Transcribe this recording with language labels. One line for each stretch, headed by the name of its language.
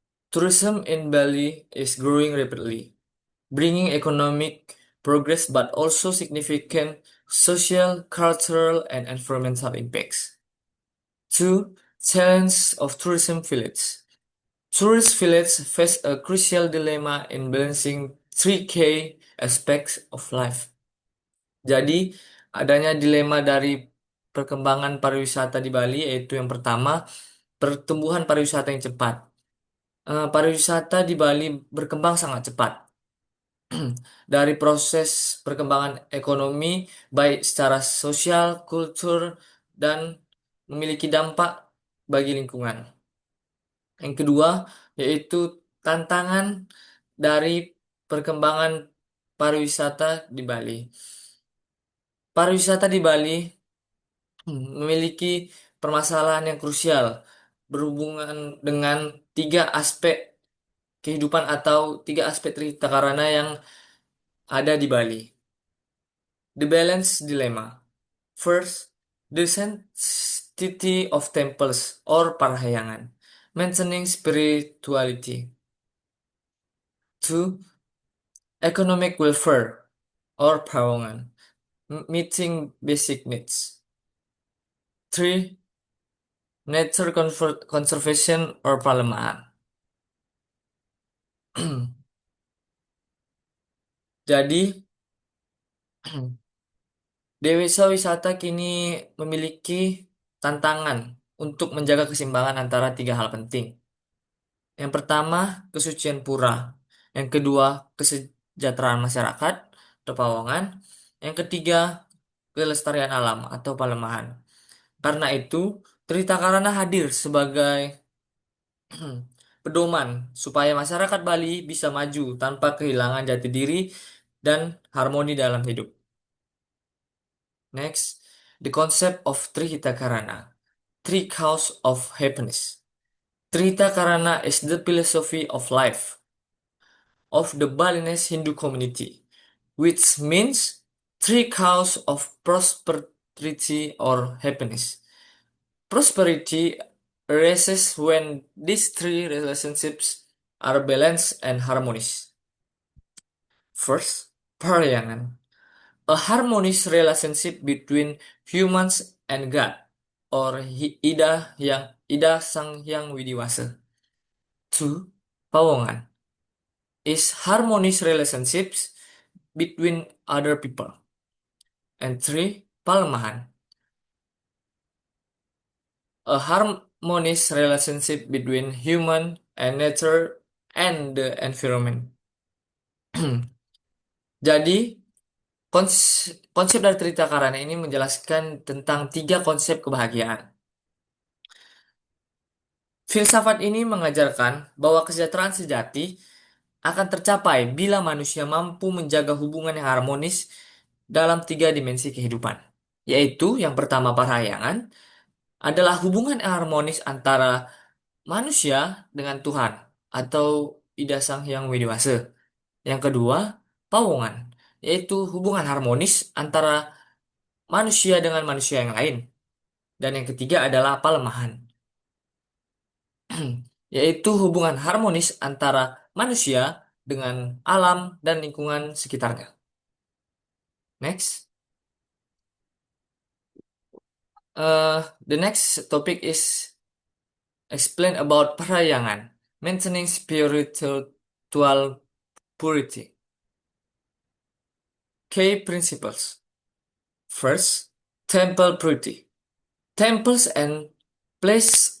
English: Tourism in Bali is growing rapidly, bringing economic progress but also significant social, cultural, and environmental impacts. Two, challenge of tourism village. Tourist villages face a crucial dilemma in balancing three key aspects of life.
Indonesian: Jadi, adanya dilema dari perkembangan pariwisata di Bali, yaitu yang pertama, pertumbuhan pariwisata yang cepat. Pariwisata di Bali berkembang sangat cepat. Dari proses perkembangan ekonomi, baik secara sosial, kultur, dan memiliki dampak bagi lingkungan. Yang kedua, yaitu tantangan dari perkembangan pariwisata di Bali. Pariwisata di Bali memiliki permasalahan yang krusial berhubungan dengan tiga aspek kehidupan atau tiga aspek Trihita Karana yang ada di Bali.
English: The balance dilemma. First, the sanctity of temples or parahyangan, mentioning spirituality. Two, economic welfare or pawangan, meeting basic needs. Three, nature conservation or palemahan.
Indonesian: Jadi, desa wisata kini memiliki tantangan untuk menjaga keseimbangan antara tiga hal penting. Yang pertama, kesucian pura. Yang kedua, kesejahteraan masyarakat atau pawongan. Yang ketiga, kelestarian alam atau palemahan. Karena itu, Trita Karana hadir sebagai pedoman supaya masyarakat Bali bisa maju tanpa kehilangan jati diri dan harmoni dalam hidup.
English: Next, the concept of Trihita Karana, three causes of happiness. Trihita Karana is the philosophy of life of the Balinese Hindu community, which means three causes of prosperity or happiness. Prosperity arises when these three relationships are balanced and harmonious. First, Paryangan, a harmonious relationship between humans and God, or Ida Sang Hyang Widiwasa. Two, Pawongan is harmonious relationships between other people. And three, Palemahan, a harmonious relationship between human and nature and the environment.
Indonesian: Jadi, konsep dari Trita Karana ini menjelaskan tentang tiga konsep kebahagiaan. Filsafat ini mengajarkan bahwa kesejahteraan sejati akan tercapai bila manusia mampu menjaga hubungan yang harmonis dalam tiga dimensi kehidupan. Yaitu yang pertama parahyangan adalah hubungan yang harmonis antara manusia dengan Tuhan atau Ida Sang Hyang Widiwasa. Yang kedua, pawongan, yaitu hubungan harmonis antara manusia dengan manusia yang lain. Dan yang ketiga adalah palemahan, yaitu hubungan harmonis antara manusia dengan alam dan lingkungan sekitarnya. Next. The next topic is explain about parayangan, mentioning spiritual purity. Key principles. First, temple purity. Temples and place